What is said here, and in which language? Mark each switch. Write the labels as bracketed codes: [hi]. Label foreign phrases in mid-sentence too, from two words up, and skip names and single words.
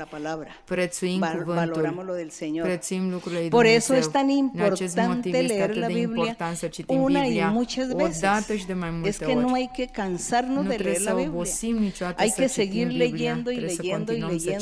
[es] palabra. [ro] Prețuim cuvântul. [es] Valoramos lo del Señor. [ro] Prețuim lucrurile lui [es] Por [ro] Dumnezeu. [es] eso es tan [ro] Din acest motiv [es] importante [ro] este [es] leer [ro] atât [es] la [ro] de [es] Biblia [ro] important să citim [es] una y [ro] Biblia [es] muchas [ro] o [es] veces. [ro] dată și de mai [es] Es [ro] multe [es] que no [ro] ori. [es] hay que cansarnos [ro] Nu [es] de [ro] trebuie [es] leer la [ro] să [es] Biblia. [ro] obosim niciodată [es] Hay [ro] să [es] que [ro] citim [es] seguir [ro] Biblia. [es] leyendo y [ro] Trebuie să [es] leyendo y [ro] continuăm